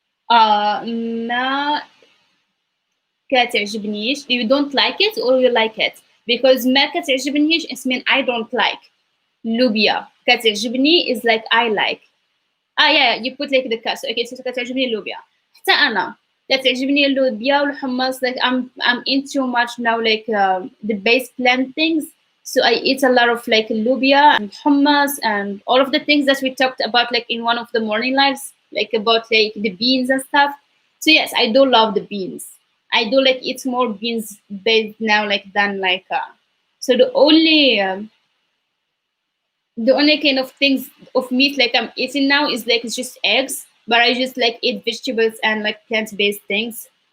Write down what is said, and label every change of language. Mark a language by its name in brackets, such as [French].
[Arabic] ما كتعجبنيش. [English] You don't like it or you like it because [Arabic] ما كتعجبنيش [English] it mean I don't like. [Arabic] لوبيا كتعجبني [English] is like I like. Yeah, you put like the cut. So, okay, so [Arabic] كتعجبني اللوبيا. حتى أنا كتعجبني اللوبيا والحمص. [English] Like I'm into much now like the base plant things. So I eat a lot of like lubia and hummus and all of the things that we talked about like in one of the morning lives, like about like the beans and stuff. So yes, I do love the beans. I do like eat more beans based now like than like so the only kind of things of meat like I'm eating now is like it's just eggs, but I just like eat vegetables and like plant-based things.